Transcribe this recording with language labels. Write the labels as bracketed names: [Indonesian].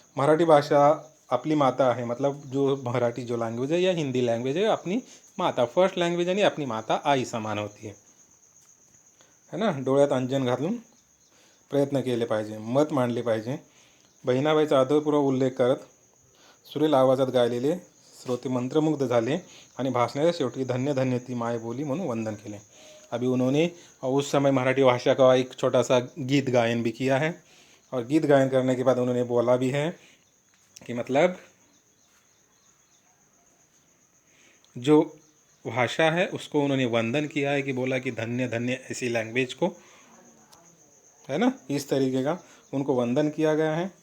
[Hindi] मराठी भाषा आपली माता है, मतलब जो मराठी जो लँग्वेज है या हिंदी लँग्वेज है अपनी माता फर्स्ट लँग्वेज आणि अपनी माता आई समान होती है ना। [Marathi] डोळ्यात अंजन घालून प्रयत्न केले पाहिजे, मत मांडले पाहिजे। बहिणाबाईचा आदरपूर्वक उल्लेख करत सुरेल आवाजात गायलेले श्रोते मंत्रमुग्ध झाले आणि भाषणाच्या शेवटी धन्य धन्य ती मायबोली म्हणून वंदन केले। [Hindi] अभी उन्होंने उस समय मराठी भाषा का एक छोटा सा गीत गायन भी किया है, और गीत गायन करने के बाद उन्होंने बोला भी है कि मतलब जो भाषा है उसको उन्होंने वंदन किया है, कि बोला कि धन्य धन्य ऐसी लैंग्वेज को, है ना, इस तरीके का उनको वंदन किया गया है।